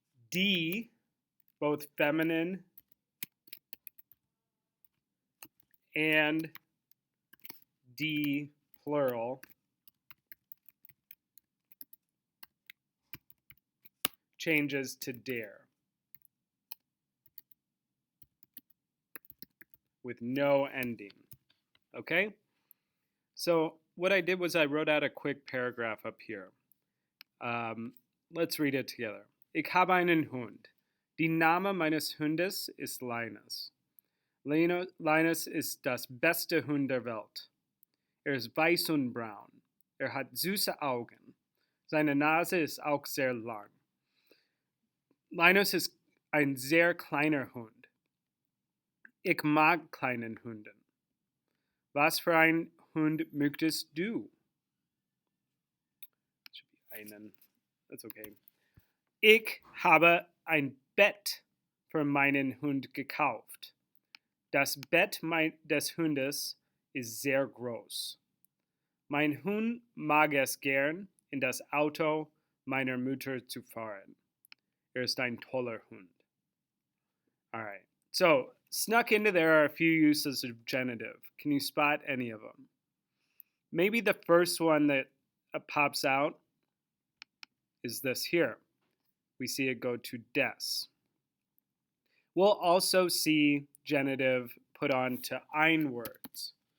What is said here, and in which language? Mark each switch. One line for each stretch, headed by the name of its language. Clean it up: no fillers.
English: D, both feminine and D plural, changes to der with no ending. Okay? So what I did was I wrote out a quick paragraph up here. Let's read it together.
German: Ich habe einen Hund. Die Name meines Hundes ist Linus. Linus ist das beste Hund der Welt. Ist weiß und braun. Hat süße Augen. Seine Nase ist auch sehr lang. Linus ist ein sehr kleiner Hund. Ich mag kleinen Hunden. Was für ein Hund möchtest du?
English: Should be einen. That's okay.
German: Ich habe ein Bett für meinen Hund gekauft. Das Bett des Hundes ist sehr groß. Mein Hund mag es gern, in das Auto meiner Mutter zu fahren. Ist ein toller Hund.
English: All right. So, snuck into there are a few uses of genitive. Can you spot any of them? Maybe the first one that pops out is this here. We see it go to des. We'll also see genitive put on to ein words.